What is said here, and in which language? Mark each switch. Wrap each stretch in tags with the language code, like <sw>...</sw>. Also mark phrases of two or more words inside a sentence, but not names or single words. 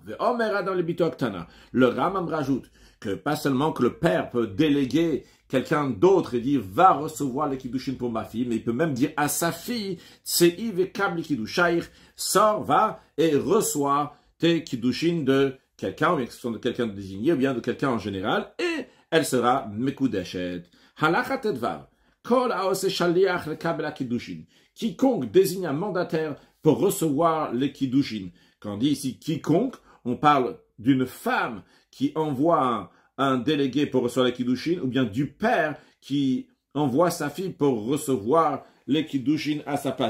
<fr>Le Ramam rajoute que pas seulement que le père peut déléguer quelqu'un d'autre et dire va recevoir les kiddushin pour ma fille, mais il peut même dire à sa fille, sors, va et reçois tes kiddushin de quelqu'un, ou bien que ce soit de quelqu'un de désigné, ou bien de quelqu'un en général, et elle sera mekudeshet.</fr> <he>הלכה טדוו, כל העושה שליח לקבל קידושין.</he> <fr>Quiconque désigne un mandataire pour recevoir les kiddushin. Quand on dit ici quiconque, on parle d'une femme qui envoie un délégué pour recevoir les kiddushin, ou bien du père qui envoie sa fille pour recevoir les kiddushin à sa place.</fr>